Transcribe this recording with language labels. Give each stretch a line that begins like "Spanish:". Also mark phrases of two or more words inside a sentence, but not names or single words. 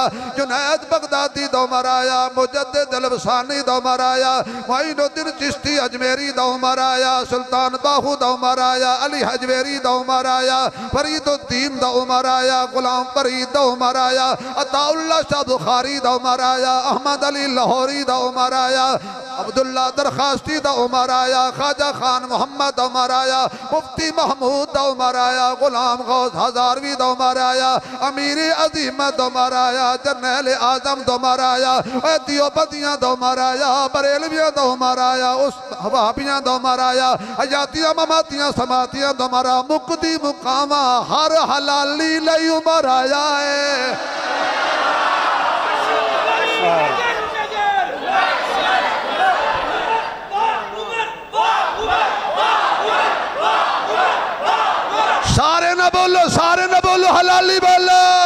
Punjabi: جنید بغدادی دا عمر آیا مجدد الفسانی دا عمر آیا معین الدین چشتی اجمیری دا عمر آیا سلطان باہو دا عمر آیا علی حجویری دا عمر آیا فرید الدین دا عمر آیا غلام فرید دا عمر آیا عطا اللہ شاہ بخاری دا عمر آیا احمد علی لاہوری دا عمر آیا عبداللہ درخواستی دا عمر آیا خواجہ خان محمد دا عمر آیا مفتی محمود دا عمر آیا غلام غوث ہزاروی دا عمر آیا امیر عظیم دا عمر آیا جرنیل اعظم دا عمر آیا دیوبندیاں دا عمر آیا بریلویاں دا عمر آیا وہابیاں دا عمر آیا حیاتیاں مماتیاں سماتیاں دا عمر آیا مقدی مقامہ ہر حلالی لئی عمر آیا ہے سارے نہ بولو حلالی بولو